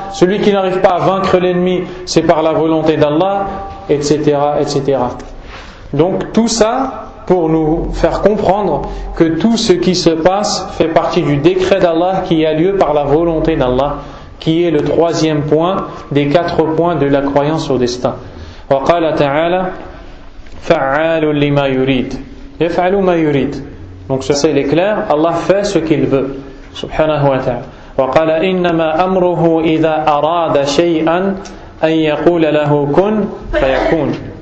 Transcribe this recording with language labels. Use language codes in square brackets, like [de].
[fr] Celui qui n'arrive pas à vaincre l'ennemi, c'est par la volonté d'Allah, etc., etc. Donc tout ça pour nous faire comprendre que tout ce qui se passe fait partie du décret d'Allah qui a lieu par la volonté d'Allah, qui est le troisième point des 4 points de la croyance au destin. [ar] وقال تعالى فعال لما يريد يفعل ما يريد. [fr] Donc ça c'est clair, Allah fait ce qu'il veut, subhanahu wa ta'ala. [ar] وقال إنما أمره إذا أراد شيئا أن يقول له كن فيكون.